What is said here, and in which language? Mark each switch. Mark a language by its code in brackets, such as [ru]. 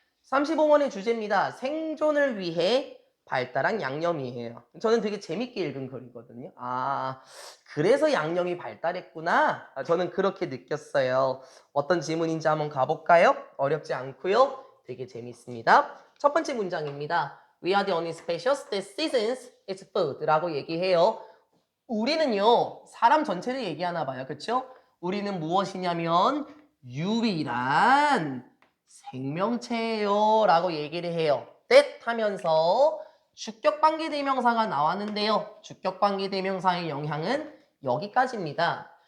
[ko] 35번의 주제입니다. 생존을 위해 발달한 양념이에요. 저는 되게 재밌게 읽은 글이거든요. 그래서 양념이 발달했구나. 저는 그렇게 느꼈어요. 어떤 지문인지 한번 가볼까요? 어렵지 않고요. 되게 재밌습니다. 첫 번째 문장입니다. [en] We are the only species that seasons its food [ko] 라고 얘기해요. 우리는요, 사람 전체를 얘기하나 봐요. 그렇죠? 우리는 무엇이냐면 유일한 생명체예요 라고 얘기를 해요. that 하면서 주격관계대명사가 나왔는데요. 주격관계대명사의 영향은 여기까지입니다.